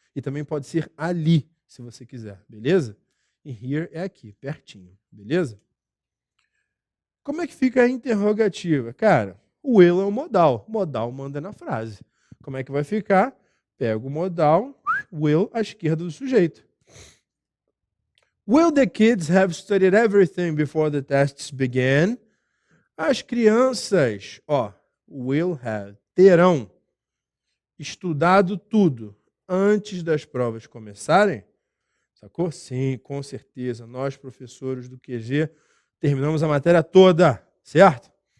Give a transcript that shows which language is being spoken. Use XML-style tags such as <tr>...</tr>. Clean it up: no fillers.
<pt>E também pode ser ali, se você quiser, beleza? E here é aqui, pertinho, beleza? Como é que fica a interrogativa? Cara, o will é o modal. Modal manda na frase. Como é que vai ficar? Pega o modal, will, à esquerda do sujeito.</pt> <en>Will the kids have studied everything before the tests began?</en> <pt>As crianças, ó, will have, terão estudado tudo antes das provas começarem? Sacou? Sim, com certeza. Nós, professores do QG, terminamos a matéria toda, certo?</pt>